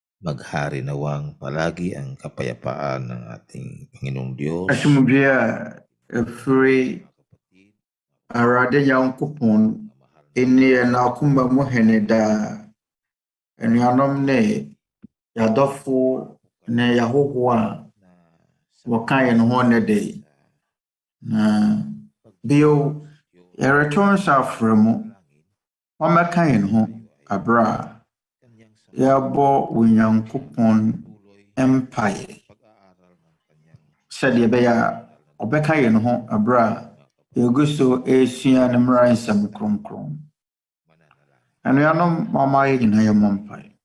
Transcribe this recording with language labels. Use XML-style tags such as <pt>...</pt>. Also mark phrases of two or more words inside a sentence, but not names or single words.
<tl>Maghari nawang palagi ang kapayapaan ng ating Panginoong Diyos.</tl> <ak>Asumdua free Awurade Nyankopɔn ini na kumba mu hene da anuanom ne yadɔfo ne yahoho a wɔka yɛn ho ne de na bio yɛreto nsa afrɛ mu wɔmɛka yɛn ho abra yɛabɔ Onyankopɔn mpaeɛ sɛdeɛ ɛbɛyɛ a ɔbɛka yɛn ho abra yɛgu so esua ne mmara nsɛm kronkron anuanom mama yɛ nyinaa yɛ mmɔ mpaeɛ.</ak>